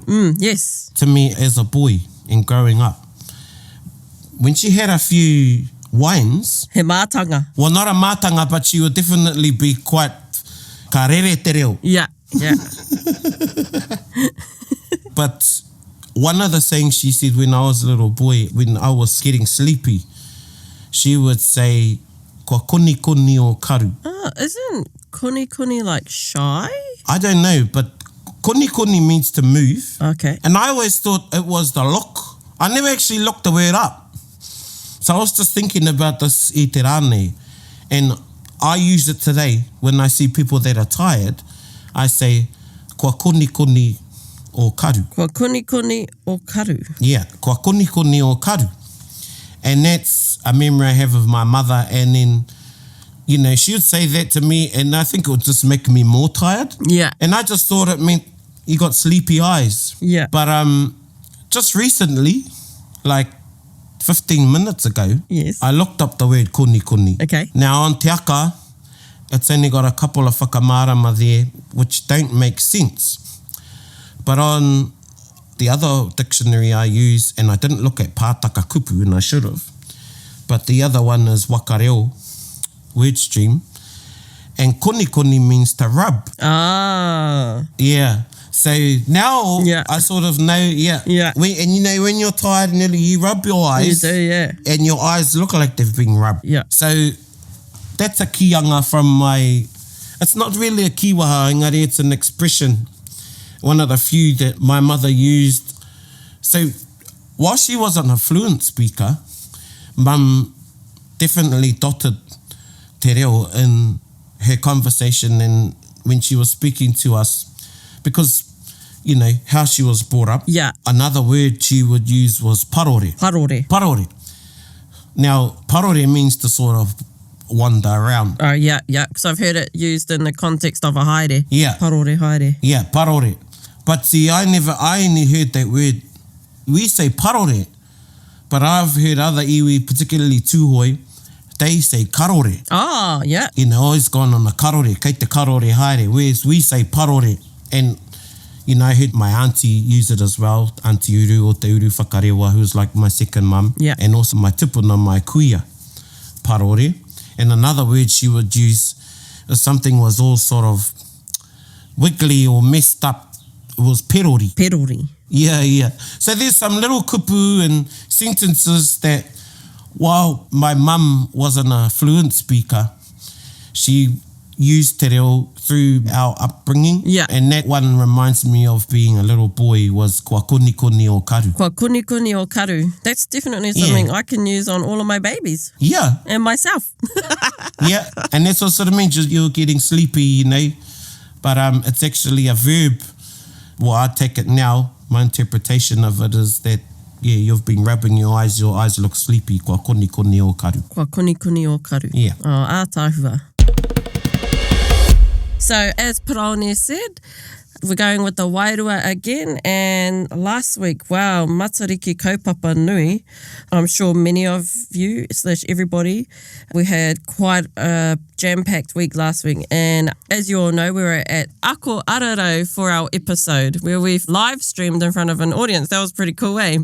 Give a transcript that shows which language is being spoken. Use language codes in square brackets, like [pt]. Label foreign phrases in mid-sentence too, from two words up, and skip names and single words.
[en] Yes. to me as a boy and growing up. When she had a few wines, [mi] He mātanga. [en] well, not a mātanga, but she would definitely be quite [mi] ka rere te reo. [en] Yeah, yeah. But one of the things she said when I was a little boy, when I was getting sleepy, she would say, [mi] kua koni koni o karu. [en] Isn't koni like shy? I don't know, but koni koni means to move. Okay. And I always thought it was the look. I never actually looked the word up. So I was just thinking about this [mi] I te rānei. [en] And I use it today when I see people that are tired. I say, [mi] kua koni koni o karu. Kua koni o karu. Yeah, kua koni koni o karu. [en] And that's a memory I have of my mother. And then, you know, she would say that to me, and I think it would just make me more tired. Yeah. And I just thought it meant you got sleepy eyes. Yeah. But just recently, like 15 minutes ago, Yes. I looked up the word koni koni. Okay. Now on Te Aka, it's only got a couple of whakamārama there which don't make sense. But on the other dictionary I use, and I didn't look at pātaka kupu, and I should have, but the other one is wakareo, word stream, and koni koni means to rub. Ah. Yeah. So now Yeah. I sort of know, yeah. Yeah. And you know, when you're tired, nearly you rub your You eyes, do, yeah. and your eyes look like they've been rubbed. Yeah. So that's a kianga from my, it's not really a [mi] kiwaha, engari, [en] it's an expression, one of the few that my mother used. So while she wasn't a fluent speaker, Mum definitely dotted [mi] te reo [en] in her conversation and when she was speaking to us, because, you know, how she was brought up. Yeah. Another word she would use was parore. Parore. Parore. Now, parore means to sort of wander around. Oh, yeah, yeah. Because I've heard it used in the context of a haere. Yeah. [mi] Parore haere. [en] Yeah, parore. But see, I only heard that word. We say parore, but I've heard other iwi, particularly tūhoi, they say karore. Oh, yeah. You know, always gone on the karore, [mi] kei te karore haere, [en] whereas we say parore. And, you know, I heard my auntie use it as well, Auntie Uru o te Uru Whakarewa, who's like my second mum. Yeah. And also my tupuna, my kuia, parore. And another word she would use, if something was all sort of wiggly or messed up, it was perori. Perori. Yeah, yeah. So there's some little kupu and sentences that, while my mum wasn't a fluent speaker, she used [mi] te reo [en] through our upbringing. Yeah. And that one reminds me of being a little boy, was [mi] kua koni koni o karu. Kua koni koni o karu. [en] That's definitely something I can use on all of my babies. Yeah, And myself. yeah. And that's what sort of means you're getting sleepy, you know. But it's actually a verb. Well, I take it now. My interpretation of it is that, yeah, you've been rubbing your eyes look sleepy. [mi] Kua koni koni o karu. Kua koni koni o karu. [en] Yeah. Oh, ātāhua. So, as Paraone said, we're going with the Wairua again, and last week, wow, [mi] Matariki kaupapa nui. [en] I'm sure many of you / everybody, we had quite a jam-packed week last week, and as you all know, we were at Ako Araro for our episode, where we've live streamed in front of an audience. That was pretty cool, eh?